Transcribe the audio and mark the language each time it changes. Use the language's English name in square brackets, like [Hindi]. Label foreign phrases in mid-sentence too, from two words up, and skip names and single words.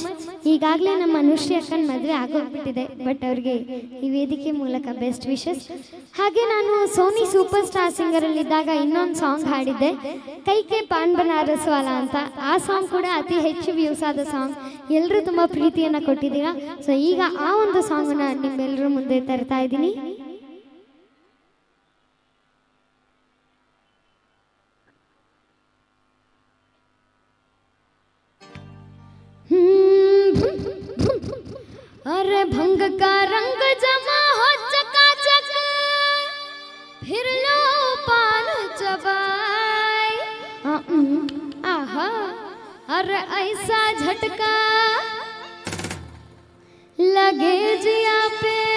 [Kannada] ಈಗಾಗಲೇ ನಮ್ಮ ಅನುಶ್ರೀ ಅಕ್ಕನ ಮದುವೆ ಆಗೋಗ್ಬಿಟ್ಟಿದೆ, ಬಟ್ ಅವ್ರಿಗೆ ಈ ವೇದಿಕೆ ಮೂಲಕ [English] best wishes. [Kannada] ಹಾಗೆ ನಾನು ಸೋನಿ ಸೂಪರ್ ಸ್ಟಾರ್ ಸಿಂಗರಲ್ಲಿದ್ದಾಗ ಇನ್ನೊಂದು ಸಾಂಗ್ ಹಾಡಿದ್ದೆ, ಕೈ ಕೈ ಪಾನ್ ಬನಾರಸ್ ವಾಲ ಅಂತ. ಆ ಸಾಂಗ್ ಕೂಡ ಅತಿ ಹೆಚ್ಚು ವ್ಯೂಸ್ ಆದ ಸಾಂಗ್, ಎಲ್ಲರೂ ತುಂಬ ಪ್ರೀತಿಯನ್ನು ಕೊಟ್ಟಿದ್ದೀರಾ. ಸೊ ಈಗ ಆ ಒಂದು ಸಾಂಗನ್ನು ನಿಮ್ಮೆಲ್ಲರ ಮುಂದೆ ತರ್ತಾ ಇದ್ದೀನಿ. [Hindi] अरे भंग का रंग जमा हो चकाचक फिर लो पान चबाई आहा अरे ऐसा झटका लगे जिया पे